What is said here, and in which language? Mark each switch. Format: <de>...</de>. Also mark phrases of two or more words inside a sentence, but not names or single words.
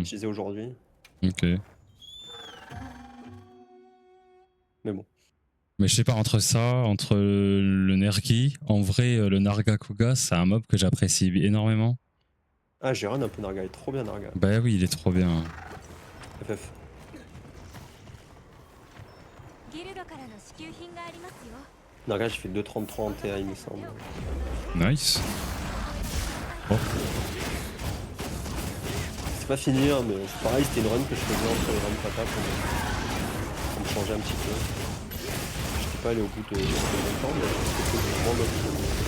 <fr>utiliser aujourd'hui. Ok. Mais bon. Mais je sais pas, entre le Nergi, en vrai, le Nargacuga, c'est un mob que j'apprécie énormément. Ah, j'ai run un peu Narga, il est trop bien Narga. Bah oui, il est trop bien. FF.</fr> <ja>ギルドからの支給品がありますよ。</ja> <fr>Narga, j'ai fait 2,33 en TA, il me semble. Nice. Oh. C'est pas fini, hein, mais c'est pareil, c'était une run que je faisais entre les runs papa pour me changer un petit peu. J'étais pas allé au bout de longtemps, mais c'était vraiment motivé.</fr>